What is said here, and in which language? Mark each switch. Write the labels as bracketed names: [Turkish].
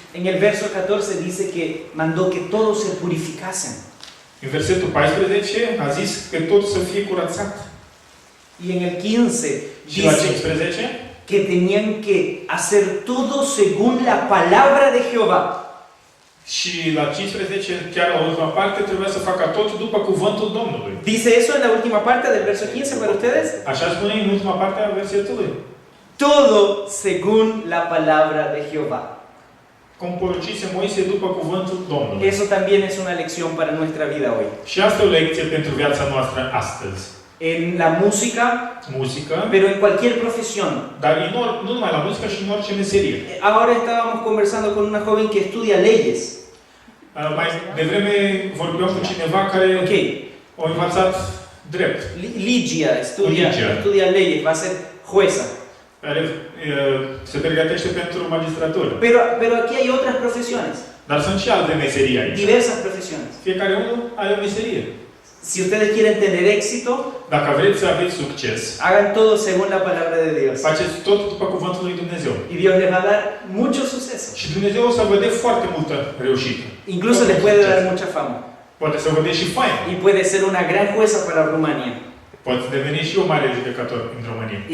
[Spanish] En el verso 14 dice que mandó que todos se purificasen. [Romanian] În versetul 14 a zis că tot să fie curățat. [Spanish] Y en el 15 [Romanian] Și la [Spanish] dice [Romanian] 15 [Spanish] que tenían que hacer todo según la palabra de Jehová. [Romanian] Și la 15, chiar la ultima parte, trebuia să facă tot după cuvântul Domnului. [Spanish] Dice eso en la última parte del verso 15 para ustedes. [Romanian] Așa spune în ultima parte a versetului. [Spanish] Todo según la palabra de Jehová. [Romanian] Cum poruncise Moise după cuvântul Domnului. [Spanish] Eso también es una lección para nuestra vida hoy. [Romanian] Și asta e o lecție pentru viața noastră astăzi. [Spanish] En la música, [Romanian] Muzică, [Spanish] pero en cualquier profesión. [Romanian] dar nu numai la muzică și în orice meserie. [Spanish] Ahora estábamos conversando con una joven que estudia leyes. [Romanian] Mai devreme vorbeam cu cineva care Ok, a învățat drept, [Spanish] Ligia [Romanian] Ligia. [Spanish] estudia leyes, va a ser jueza. [Romanian] care se pregătește pentru magistratură. [Spanish] Pero aquí hay otras profesiones, [Romanian] Dar sunt și alte meserii aici. [Spanish] diversas profesiones. [Romanian] Fiecare unul are o meserie. [Spanish] Si ustedes quieren tener éxito, [Romanian] Dacă vreți să aveți succes, [Spanish] hagan todo según la palabra de Dios. [Romanian] faceți tot după cuvântul lui Dumnezeu. [Spanish] Y Dios les va a dar mucho suceso. [Romanian] Și Dumnezeu o să vă dea foarte multă reușită. [Spanish] Incluso les puede dar mucha fama. [Romanian] Poate să vă dea și faimă. [Spanish] Y puede ser una gran jueza para Rumania. [Romanian] Poate deveni și o mare judecător în România.